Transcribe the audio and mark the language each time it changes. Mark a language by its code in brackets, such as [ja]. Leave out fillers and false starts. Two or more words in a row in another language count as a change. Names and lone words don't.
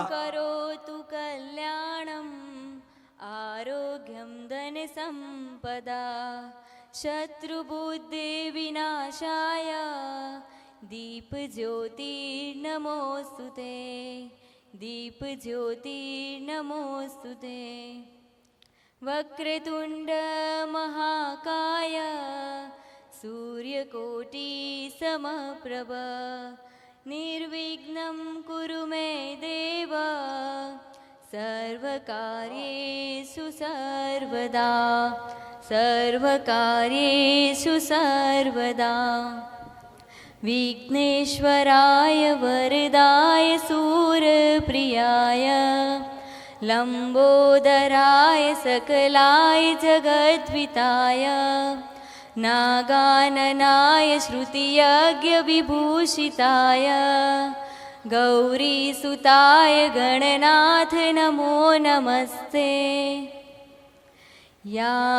[sa] કરોતુ કલ્યાણમ આરોગ્યમ ધન સંપદા શત્રુબુદ્ધિ વિનાશાય દીપ જ્યોતિ નમોસ્તુતે દીપ જ્યોતિ નમોસ્તુતે વક્રતુંડ મહાકાય સૂર્યકોટિ સમપ્રભ निर्विघ्नं कुरु मे देव सर्वकार्येषु सर्वदा सर्वकार्येषु सर्वदा विघ्नेश्वराय वरदाय सूरप्रियाय लम्बोदराय सकलाय जगद्विताय नागाननाय श्रुतियज्ञविभूषिताय गौरीसुताय गणनाथ नमो नमस्ते या